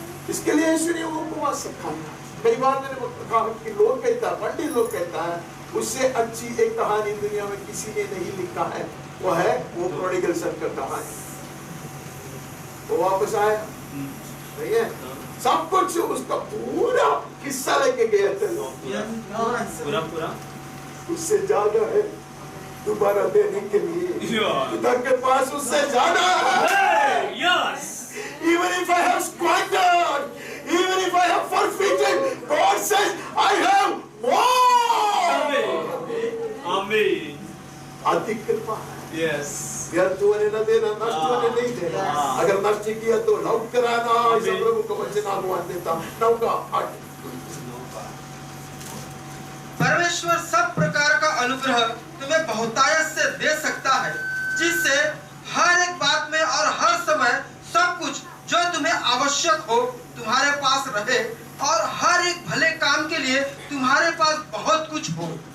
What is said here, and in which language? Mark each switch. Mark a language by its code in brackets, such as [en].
[hi] इसके लिए यीशु ने वो उपवास सिखाया। कई बार मैंने कहा कि लोग कहता है, पंडित लोग कहता है उससे अच्छी एक कहानी दुनिया में किसी ने नहीं लिखा है, वो है वो प्रोडिगल सन का कहानी। वो वापस आया नहीं है, सब कुछ उसका पूरा हिस्सा लेके गया थे, पूरा उससे ज्यादा है दोबारा देने के लिए। पिता के पास उससे ज्यादा है। [en] Yes. Even if I have squandered, even if I have forfeited, God says, I have more. Amen. Amen. [hi] अधिक कृपा है। [en] Yes. [hi] व्यर्थ होने न देना, नष्ट होने नहीं देना। अगर नष्ट किया तो लौट कर आना, ऐसा प्रभु का वचन आह्वान देता। 9 का 8। परमेश्वर सब प्रकार का अनुग्रह तुम्हें बहुतायत से दे सकता है, जिससे हर एक बात में और हर समय सब कुछ जो तुम्हें आवश्यक हो तुम्हारे पास रहे, और हर एक भले काम के लिए तुम्हारे पास बहुत कुछ हो।